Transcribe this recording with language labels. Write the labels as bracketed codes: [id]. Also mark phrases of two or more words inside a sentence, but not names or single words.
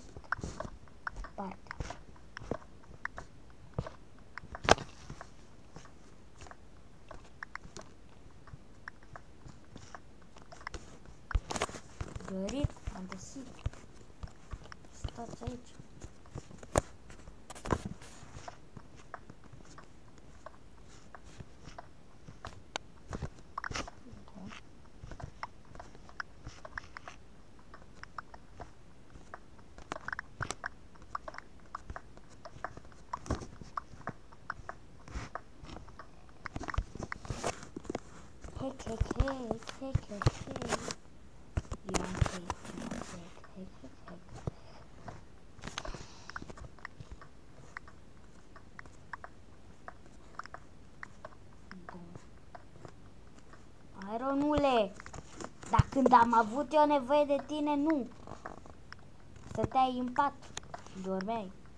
[ro] Partea. Gărit, am găsit. Stați aici. Bun. Hec, hec, hec, hec, hec, hec. Ion, hec, hec, hec, hec, hec. Bun. Ironule, dar când am avut eu nevoie de tine, nu. Stăteai în pat și dormeai.